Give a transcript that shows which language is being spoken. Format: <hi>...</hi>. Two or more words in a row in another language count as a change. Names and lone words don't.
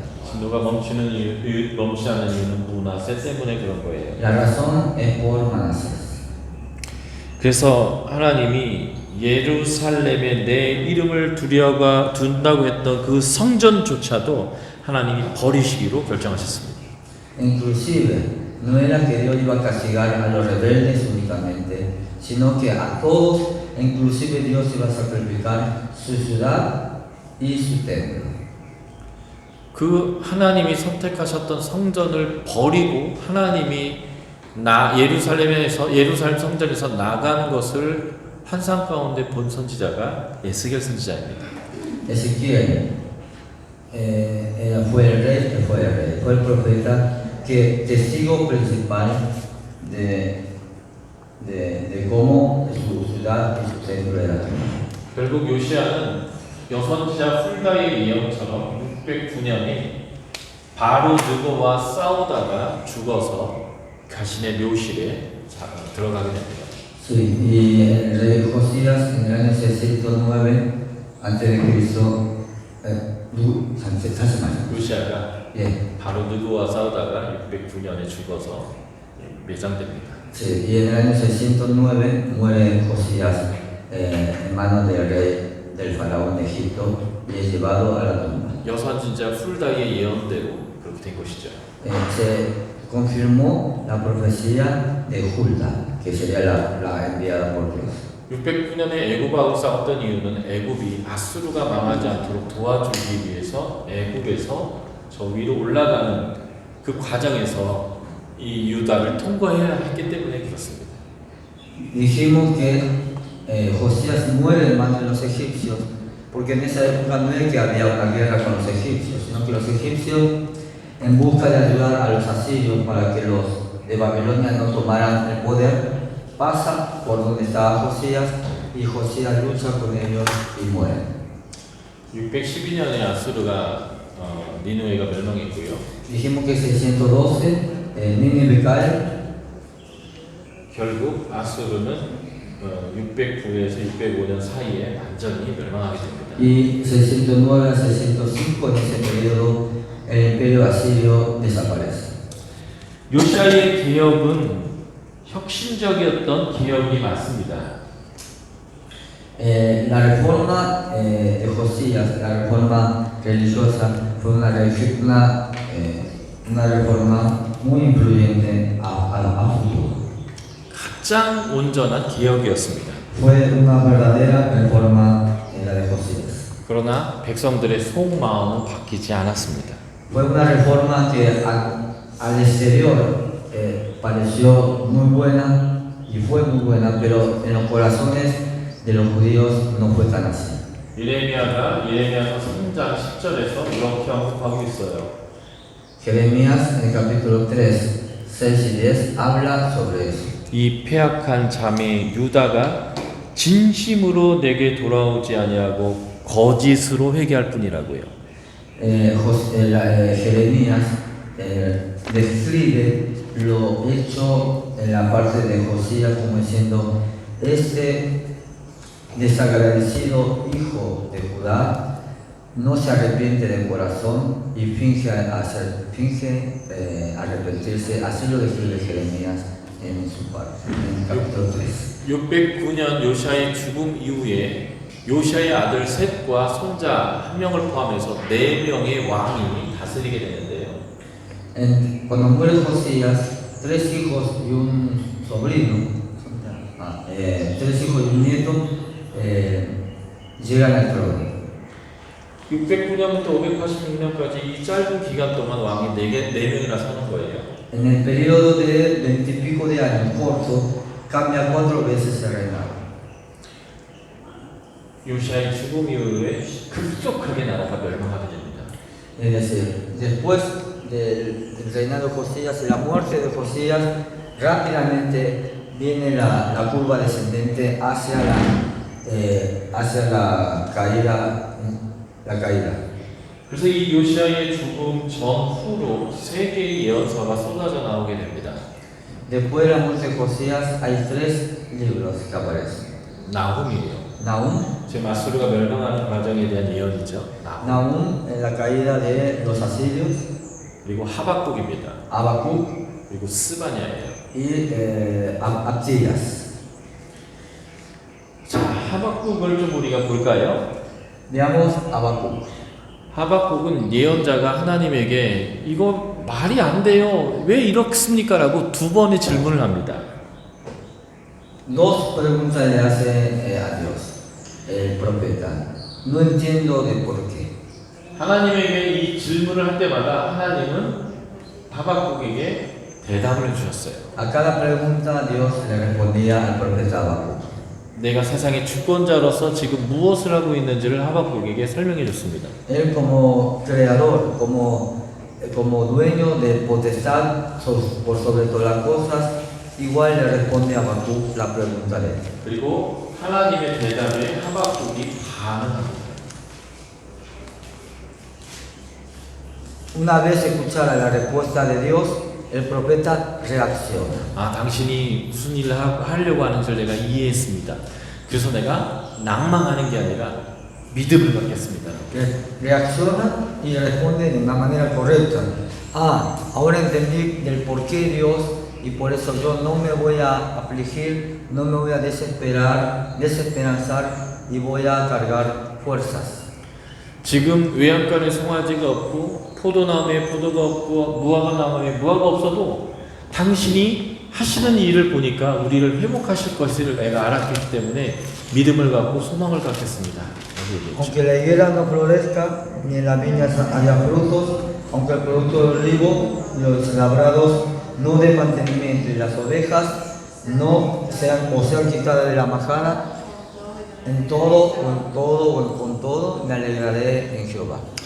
<ko>진노가 멈추지 않는 이유는 문하세 때문에 그런 거예요.</ko> <es>La razón es por Manasés.</es> <ko>그래서 하나님이 예루살렘에 내 이름을 두려가 둔다고 했던 그 성전조차도 하나님이 버리시기로 결정하셨습니다.</ko> <es>Inclusive, no era que Dios iba a castigar a los rebeldes únicamente, sino que a todos, inclusive Dios iba a sacrificar su ciudad y su templo.</es> <ko>그 하나님이 선택하셨던 성전을 버리고 하나님이 예루살em 성전에서 나간 것을 환상 가운데 본 선지자가 에스겔 선지자입니다.</ko> <es>Ezequiel fue el rey, fue el profeta que testigo principal de cómo su ciudad y su templo era.</es> <ko>결국 요시아는 여선지자 훌다의 예언처럼 609년에 바로 느고와 싸우다가 죽어서 자신의 묘실에 들어가게 됩니다.</ko> <es>Sí, y el rey Josías en el año 609 antes de Cristo,</es> <ko>요시아가 바로 느고와 싸우다가 609년에 죽어서 매장됩니다.</ko> <es>Sí, y en el año 609 muere Josías en manos del rey del faraón de Egipto y es llevado a la tumba.</es> <ko>여선지자 훌다의 예언대로 그렇게 된 것이죠.</ko> <es>Se confirmó la profecía de Hulda, que sería la enviada por Dios.</es> <ko>609년에 애굽하고 싸웠던 이유는 애굽이 아수르가 망하지 않도록 도와주기 위해서 애굽에서 저 위로 올라가는 그 과정에서 이 유다를 통과해야 했기 때문에 그렇습니다.</ko> <es>Dijimos que Josías muere en manos de los egipcios, porque en esa época no es que había una guerra con los egipcios, sino que los egipcios, en busca de ayudar a los asirios para que los de Babilonia no tomaran el poder, pasa por donde estaba Josías y Josías lucha con ellos y muere.</es> <ko>612년에 아수르가 니느웨가 멸망했고요.</ko> <es>Dijimos que 612 Nínive cae.</es> <ko>결국 아수르는 609에서 605년 사이에 완전히 멸망하게 됩니다.</ko> <es>Y 609 a 605 en ese periodo el imperio asirio desaparece.</es> <ko>요시아의 개혁은 혁신적이었던 개혁이 맞습니다.</ko> <es>La reforma de Josías, la reforma religiosa, fue una reforma muy influyente a futuro.</es> <ko>가장 온전한 개혁이었습니다.</ko> <es>Fue una verdadera reforma la de Josías.</es> <ko>그러나 백성들의 속마음은 바뀌지 않았습니다.</ko> <es>Fue una reforma que al exterior pareció muy buena y fue muy buena, pero en los corazones de los judíos no fue tan así.</es> <ko>예레미야서 3장 10절에서 이렇게 언급하고 있어요.</ko> <es>Jeremías en el capítulo 3, 6 y 10 habla sobre eso.</es> <ko>이 패악한 자매 유다가 진심으로 내게 돌아오지 아니하고 거짓으로 회개할 뿐이라고요.</ko> <es>Jeremías describe lo hecho en la parte de Josías como diciendo: este desagradecido hijo de Judá no se arrepiente de corazón y finge arrepentirse. Así lo describe Jeremías en su parte, en el capítulo 3.</es> <ko>609년 요시아의 죽음 이후에 요시아의 아들 셋과 손자 1명을 포함해서 4명의 왕이 다스리게 되는데요.</ko> <es>Cuando muere Josías, 3 hijos y un sobrino, 3 hijos y un nieto llegan al trono.</es> <ko>609년부터 586년까지 이 짧은 기간 동안 왕이 4명이나 사는 거예요.</ko> <es>En el periodo de 20 y pico de años corto, cambia 4 veces el reinado.</es> <ko>요시아의 죽음 이후에 급속하게 나라가 멸망하게 됩니다.</ko> <es>Es decir, después del reinado de Josías, la muerte de Josías, rápidamente viene la curva descendente hacia la caída.</es> <ko>그래서 이 요시아의 죽음 전후로 세 개의 예언서가 쏟아져 나오게 됩니다.</ko> <es>Después de la muerte de Josías hay 3 libros que aparecen.</es> <ko>나훔이에요.</ko> <es>Nahum,</es> <ko>지금 아수르가 멸망하는 과정에 대한 예언이죠. 나훔.</ko> <es>Nahum en la caída de los asirios,</es> <ko>그리고 하박국입니다.</ko> <es>Habacuc</es> <ko>그리고 스바냐예요.</ko> <es>y Abdías.</es> <ko>자, 하박국을 좀 우리가 볼까요?</ko> <es>Veamos Habacuc.</es> <ko>하박국은 예언자가 하나님에게 이거 말이 안 돼요. 왜 이렇습니까? 라고 2번의 질문을 합니다.</ko> <es>2 preguntas le hace a Dios, el profeta. No entiendo de por qué.</es> <ko>하나님에게 이 질문을 할 때마다 하나님은 하박국에게 대답을 해주셨어요.</ko> <es>A cada pregunta Dios le respondía al profeta Habacuc.</es> <ko>내가 세상의 주권자로서 지금 무엇을 하고 있는지를 하박국에게 설명해 줬습니다.</ko> <es>Él como creador, como dueño de potestad por sobre todas las cosas, igual le responde a Habacuc la pregunta de él.</es> <ko>그리고 하나님의 대답에 하박국이 반응합니다.</ko> <es>Una vez escuchada la respuesta de Dios, el profeta reacciona.</es> <ko>아, 당신이 무슨 일을 하려고 하는지 내가 이해했습니다. 그래서 내가 낭망하는 게 아니라 믿음을 갖겠습니다.</ko> <es>Reacciona y responde de una manera correcta. Ahora entendí del por qué Dios y por eso yo no me voy a afligir, no me voy a desesperanzar y voy a cargar fuerzas.</es> <ko>지금 외양간에 송아지가 없고 포도나무에 포도가 없고 무화과나무에 무화과 없어도 당신이 하시는 일을 보니까 우리를 회복하실 것을 내가 알았기 때문에 믿음을 갖고 소망을 갖겠습니다.</ko> <es>Aunque la higuera no florezca, ni en las viñas haya frutos, aunque el producto del olivo, los labrados no den mantenimiento y las ovejas no sean quitadas de la majada, en todo o con todo me alegraré en Jehová.</es>